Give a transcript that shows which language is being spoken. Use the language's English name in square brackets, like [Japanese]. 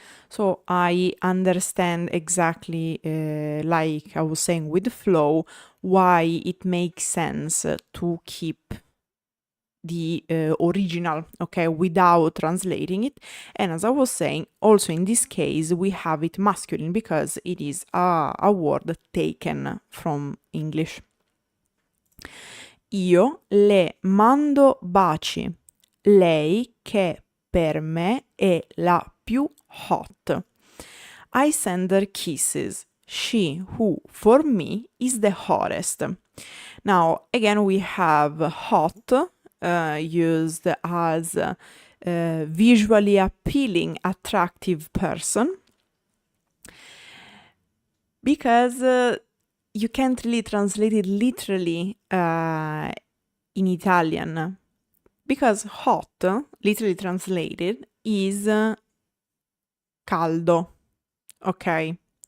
[English] So I understand exactly, like I was saying with flow, why it makes sense to keep the original, okay, without translating it. And as I was saying, also in this case, we have it masculine because it is a word taken from English. [Italian] Io le mando baci, lei che per me è la più hot. [English] I send her kisses, she who for me is the hottest. Now, again, we have hot used as visually appealing, attractive person, because you can't really translate it literally in Italian, because hot, literally translated, is caldo, okay?